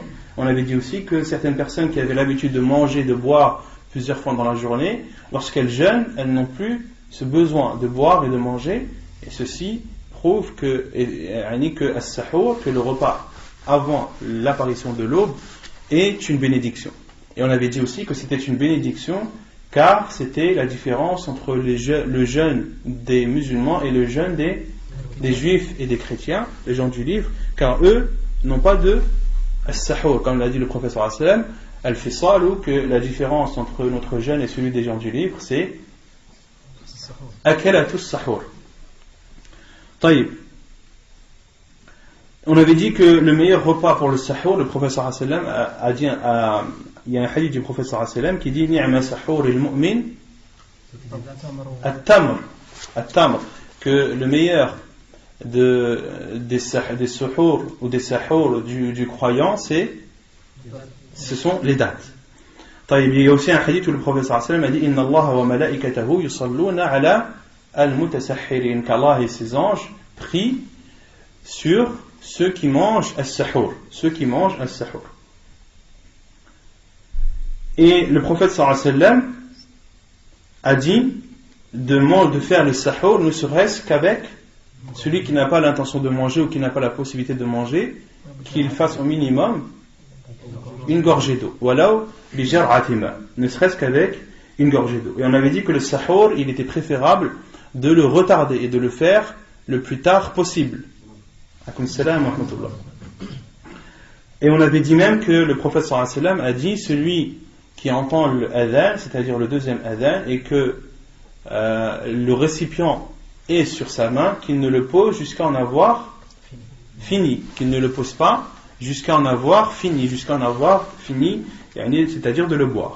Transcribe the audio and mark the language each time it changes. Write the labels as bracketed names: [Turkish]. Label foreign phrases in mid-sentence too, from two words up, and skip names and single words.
[French] On avait dit aussi que certaines personnes qui avaient l'habitude de manger, de boire plusieurs fois dans la journée, lorsqu'elles jeûnent, elles n'ont plus ce besoin de boire et de manger, et ceci prouve que as-sahur, que le repas avant l'apparition de l'aube est une bénédiction. Et on avait dit aussi que c'était une bénédiction car c'était la différence entre le jeûne des musulmans et le jeûne des juifs et des chrétiens, les gens du livre, car eux n'ont pas de as-sahur, comme l'a dit le prophète [Arabic] صلى الله عليه وسلم, [French] al-fisal, ou que la différence entre notre jeûne et celui des gens du livre, c'est [Arabic] أكلة السحور. [French] Taïb. On avait dit que le meilleur repas pour le sahur, le prophète [Arabic] صلى الله عليه وسلم [French] a dit, il y a un hadith du prophète [Arabic] صلى الله عليه وسلم [French] qui dit [Arabic] نعم سحور المؤمن التمر, [French] que le meilleur des suhour ou des sahur du croyant, ce sont les dates. Il y a aussi un hadith où le prophète [Arabic] صلى الله عليه وسلم [French] a dit [Arabic] إن الله وملائكته يصلون على المتسحرين, [French] qu'Allah et ses anges prient sur ceux qui mangent as-sahur, Et le prophète [Arabic] صلى الله عليه وسلم [French] a dit de faire le sahur ne serait-ce qu'avec celui qui n'a pas l'intention de manger ou qui n'a pas la possibilité de manger, qu'il fasse au minimum une gorgée d'eau. [Arabic] ولو بجرعة ماء, [French] ne serait-ce qu'avec une gorgée d'eau. Et on avait dit que le sahur, il était préférable de le retarder et de le faire le plus tard possible. Et on avait dit même que le prophète [Arabic] صلى الله عليه وسلم [French] a dit celui qui entend le adhan, c'est-à-dire le deuxième adhan, et que le récipient est sur sa main, qu'il ne le pose jusqu'à en avoir fini, qu'il ne le pose pas jusqu'à en avoir fini, c'est-à-dire de le boire.